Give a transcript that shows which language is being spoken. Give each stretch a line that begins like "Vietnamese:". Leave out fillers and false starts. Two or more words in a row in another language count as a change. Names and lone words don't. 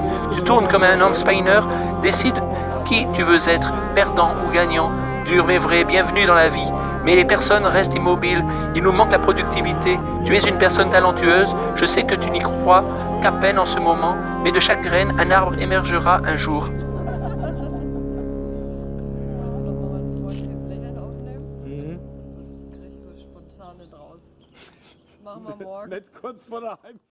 French: Tu tournes comme un homme spiner, décide qui tu veux être, perdant ou gagnant. Dur mais vrai, bienvenue dans la vie. Mais les personnes restent immobiles, il nous manque la productivité. Tu es une personne talentueuse, je sais que tu n'y crois qu'à peine en ce moment, mais de chaque graine, un arbre émergera un jour.
German: Machen wir morgen. Nicht kurz vor der Heim